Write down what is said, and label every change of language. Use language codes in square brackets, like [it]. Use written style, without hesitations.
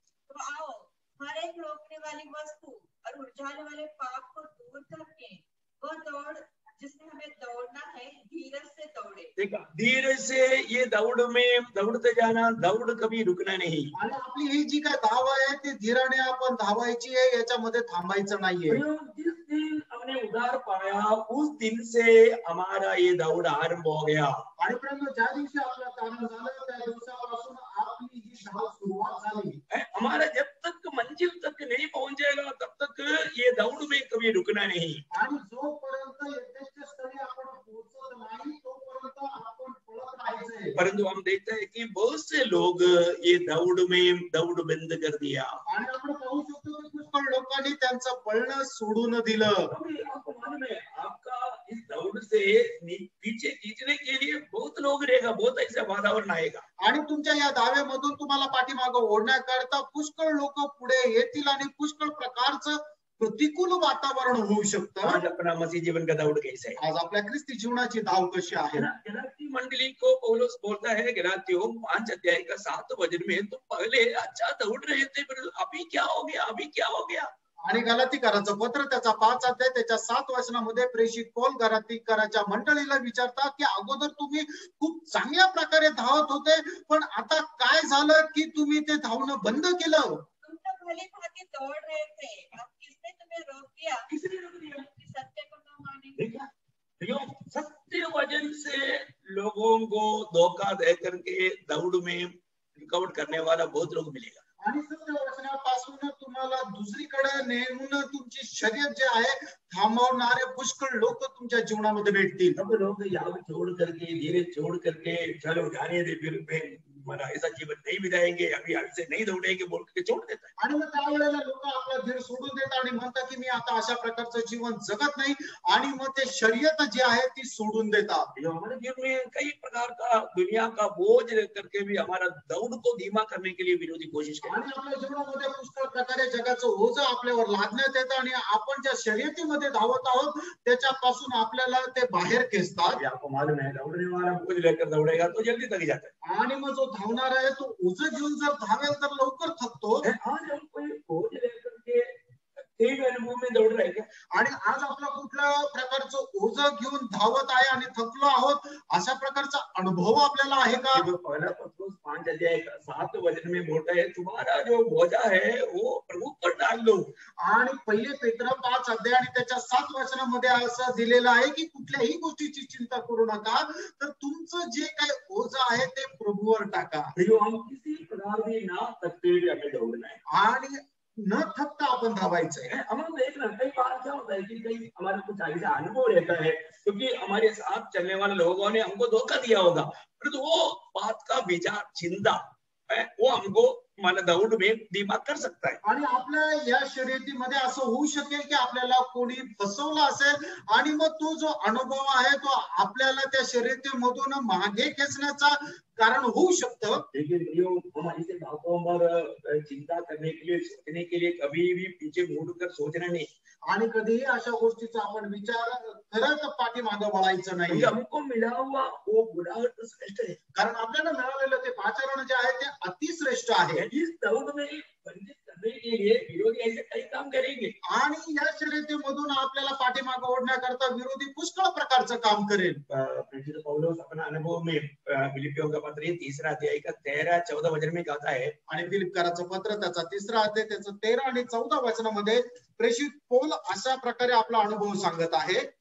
[hi] तो आओ हर एक रोकने वाली वस्तु और उलझाने वाले पाप को दूर करके वह दौड़ जिसमें हमें दौड़ना है धीरज से दौड़े. देखा, धीरज से ये दौड़ में दौड़ते जाना, दौड़ कभी रुकना नहीं. [mr] आणि आपली ही जी काय धाव आहे ती धीराने आपण धावायची आहे, याच्यामध्ये थांबायचं नाहीये. [hi] जिस दिन हमने उधार पाया उस दिन से हमारा ये दौड़ आरंभ हो गया। [mr] आणि परंतु ज्या दिवशी आपलं तारण झालं त्या दिवसापासून आपली ही धाव सुरुवात झाली. [hi] हमारा जब तक मंजिल तक नहीं पहुंचेगा तब तक ये दौड़ में कभी रुकना नहीं. [mr] आणि जोपर्यंत यथेष्ट स्थळी आपण पोहोचत नाही तोपर्यंत आपण पळत राहायचंय. [hi] परंतु हम देखते हैं कि बहुत से लोग ये दौड़ बंद कर दिया. [mr] आणि आपण पाहू शकतो की पुष्कळ लोकांनी त्यांचं पळणं सोडून दिलं. [hi] आपको मालूम है आपका इस दौड़ से पीछे खींचने के लिए बहुत लोग रहेगा, बहुत ऐसा वातावरण आएगा. [mr] आणि तुमच्या या दाव्यामधून तुम्हाला पाठीमागं ओढण्याकरता पुष्कळ लोक पुढे येतील आणि पुष्कळ प्रकारचं प्रतिकूल वातावरण होऊ शकतं. [hi] आज अपना मसीह जीवन का दौड़ कैसा है? [mr] आज आपल्या ख्रिस्ती जीवनाची धाव कशी आहे? [hi] गलाती मंडली को पौलुस बोलता है गलातियों 5 अध्याय का 7 वचन में, तुम पहले अच्छा दौड़ रहे थे पर अभी क्या हो गया, अभी क्या हो गया. [mr] आणि गलातीकरांचं पत्र त्याचा 5 अध्याय त्याच्या 7 वचनामध्ये प्रेषित पौल गलातीकरांच्या मंडळीला विचारतात की अगोदर तुम्ही खूप चांगल्या प्रकारे धावत होते पण आता काय झालं की तुम्ही ते धावणं बंद केलं. [hi] तुम तो भली भांति दौड़ रहे थे, अब किसने तुम्हें रोक दिया? किसने रोक दिया? कि सत्य को न माने. सत्य वचन से लोगों को धोखा दे करके दौड़ में रुकावट करने वाला बहुत लोग मिलेगा. [mr] आणि सत्य वचनापासून तुम्हाला दुसरीकडे नेऊन तुमची शर्यत जे आहे थांबवणारे पुष्कळ लोक तुमच्या जीवनामध्ये भेटतील. [hi] सब लोग यहाँ छोड़ करके धीरे छोड़ करके चलो जाने दे, फिर हमारा ऐसा जीवन नहीं बिताएंगे, अभी हमसे नहीं दौड़ेंगे बोल के छोड़ देता है. [mr] आणि मग त्यावेळेला लोक आपला धीर सोडून देतात आणि म्हणतात की मी आता अशा प्रकारचं जीवन जगत नाही आणि मग ते शर्यत जी आहे ती सोडून देतात. [hi] हमारे जीवन में कई प्रकार का दुनिया का बोझ करके भी हमारा दौड़ को धीमा करने के लिए विरोधी कोशिश करते हैं. [mr] आणि आपल्या जीवनामध्ये पुष्कळ प्रकारे जगाचं ओझं आपल्यावर लादण्यात येतं आणि आपण ज्या शर्यतीमध्ये धावत आहोत त्याच्यापासून आपल्याला ते बाहेर खेचतात. [hi] आपको मालूम है दौड़ने वाला बोझ लेकर दौड़ेगा तो जल्दी थक जाता है. [mr] आणि मग जो धावणार आहे तो ओझं घेऊन जर धावेल तर लवकर थकतो. [hi] आज हम कोई बोझ लेकर के तेज अनुभव में दौड़ रहे हैं [mr] आणि आज आपला कुठल्या प्रकारचं ओझं घेऊन धावत आहे आणि थकलो आहोत अशा प्रकारचा अनुभव आपल्याला आहे का? [hi] पहला पत्रोस 5 अध्याय 7 वचन में बोलता है तुम्हारा जो बोझा है वो प्रभु पर डाल दो. [mr] आणि पहिले पेत्र 5 अध्याय आणि त्याच्या 7 वचनामध्ये असं दिलेलं आहे की कुठल्याही गोष्टीची चिंता करू नका, तर तुमचं जे काही ओझं आहे ते प्रभूवर टाका. [hi] हम किसी प्रकार भी ना थकते हुए हमें दौड़ना है [mr] आणि न थकता आपण धावायचंय. [hi] हम देखना कई बार क्या होता है कि कई हमारा कुछ ऐसा अनुभव रहता है क्योंकि हमारे साथ चलने वाले लोगों ने हमको धोखा दिया होगा, परंतु वो बात का विचार चिंता वो हमको मला दौड़ में धीमा कर सकता है. [mr] आणि आपल्या या शर्यतीमध्ये असं होऊ शकेल की आपल्याला कोणी फसवलं असेल आणि मग तो जो अनुभव आहे तो आपल्याला त्या शर्यतीमधून मागे खेचण्याचा कारण होऊ शकतं. [hi] लेकिन हमारी से बातों पर चिंता करने के लिए सोचने के लिए कभी भी पीछे मुड़कर सोचना नहीं. [mr] आणि कधीही अशा गोष्टीचा आपण विचार करत पाठीमागं वळायचं नाही. [hi] हमको मिला हुआ वो बुढ़ापा श्रेष्ठ है. [mr] कारण आपल्याला मिळालेलं ते पाचारण जे आहे ते अतिश्रेष्ठ आहे. [hi] इस दौड़ में बंदिश करने के लिए विरोधी ऐसे कई काम करेंगे. [mr] आणि या शर्यतीमधून आपल्याला पाठीमागं ओढण्याकरता विरोधी पुष्कळ प्रकारचं काम करेल. [hi] प्रेषित पौलुस अपना अनुभव में फिलिपियों का पत्र 3 अध्याय का 13-14 वचन में कहता है. [mr] आणि फिलिप्पियराचं पत्र त्याचा 3 अध्याय त्याचं 13 आणि 14 वचनामध्ये प्रेषित पौल अशा प्रकारे आपला अनुभव सांगत आहे.